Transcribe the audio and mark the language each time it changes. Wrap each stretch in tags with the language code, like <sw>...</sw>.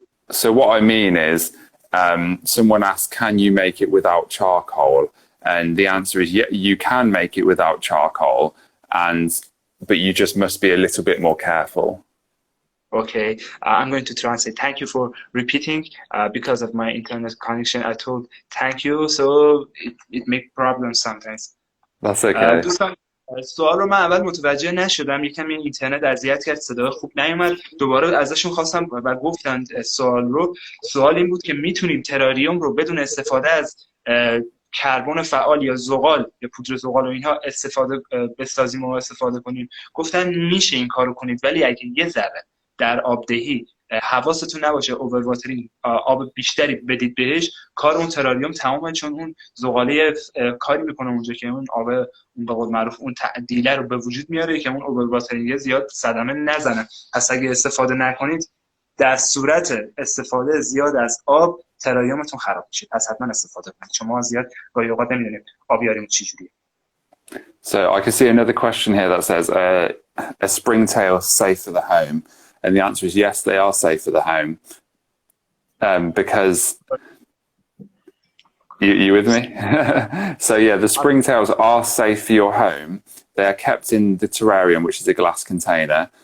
<en>So what I mean is, someone asked, "Can you make it without charcoal?" And the answer is, yeah, you can make it without charcoal. And but you just must be a little bit more careful. Okay, I'm going to translate. Thank you for repeating. Because of my internet connection, I told thank you, so it make problems sometimes. That's okay.</en> <fa>دوستان سوال رو من اول متوجه نشدم، یکم این اینترنت اذیت کرد، صدا خوب نیومد. دوباره ازشون خواستم و گفتن سوال این بود که میتونیم تراریوم رو بدون استفاده از کربن فعال یا زغال یا پودر زغال و اینها بسازیم و استفاده کنیم. گفتن میشه این کارو کنید، ولی اگه یه ذره در آبدهی حواستون نباشه</fa> <en>overwatering</en> <fa>آب بیشتری بدید بهش، کار اون تراریوم تمامه، چون اون زغاله کاری میکنه اونجا که اون آب اون به قول معروف اون تعدیله رو به وجود میاره که اون اوور واترینگ زیاد صدمه نزنه. پس اگه استفاده نکنید در صورت استفاده زیاد از آب تراریومتون خراب میشه. پس حتما استفاده کنید. شما زیاد گاهی اوقات نمیدونید آبیاریمون چه جوریه.</fa> <en>So I can see another question here that says, a springtail safe for the home? And the answer is yes, they are safe for the home. Because, you with me? So yeah, the springtails are safe for your home. They are kept in the terrarium, which is a glass container.</en>